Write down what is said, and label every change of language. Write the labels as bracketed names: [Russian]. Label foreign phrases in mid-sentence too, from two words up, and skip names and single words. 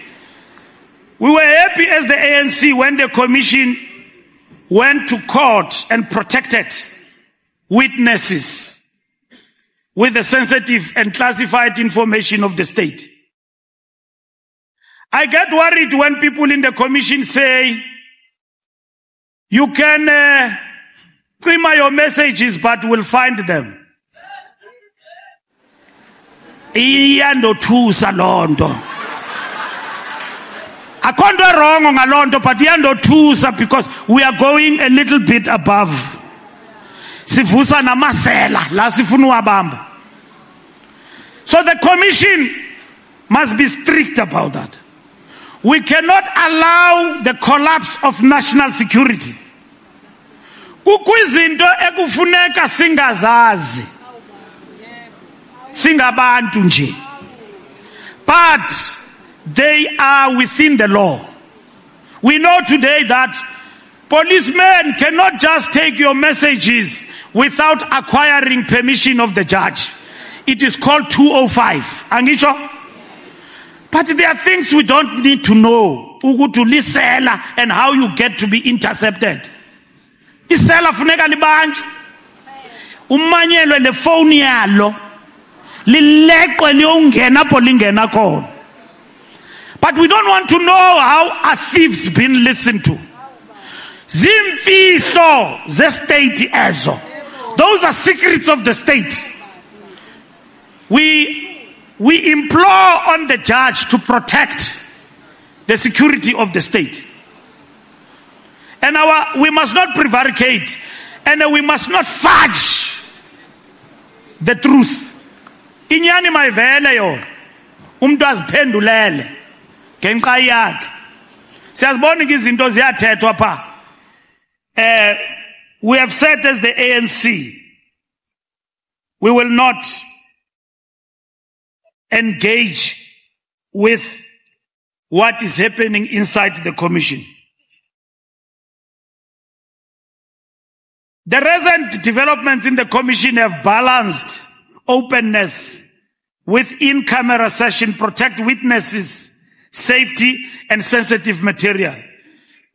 [English] We were happy as the ANC when the commission went to court and protected witnesses with the sensitive and classified information of the state. I get worried when people in the commission say, you can prima your messages, but we'll find them. [Xhosa] Iyandothusa lonto. Akonto wrong on alonto, [English] but iyandothusa because we are going a little bit above. [Xhosa] Sivusa namasela la sifunu wabamba. [English] So the commission must be strict about that. We cannot allow the collapse of national security. [Xhosa] Kukwizinto ekufuneka singazazi. Singabantu nje. [English] But they are within the law. We know today that policemen cannot just take your messages without acquiring permission of the judge. It is called 205. [Xhosa] Angisho? [English] But there are things we don't need to know. [Xhosa] Ugutu lisela [English] and how you get to be intercepted. [Xhosa] Isela funeka libanjwe. Umanyelwe le phone yalo. Lilekwe liyongena apho lingena khona. [English] But we don't want to know how a thief's been listened to. [Xhosa] Zimfihlo ze state ezo. [English] Those are secrets of the state. We implore on the judge to protect the security of the state. And we must not prevaricate, and we must not fudge the truth. [Xhosa] Inyani mayivele yo. Umuntu aziphendulele ngenxa yakhe. Siyazibona izinto ziyathethwa pha. [English] We have said as the ANC, we will not engage with what is happening inside the commission. The recent developments in the commission have balanced openness with in-camera session, protect witnesses, safety, and sensitive material.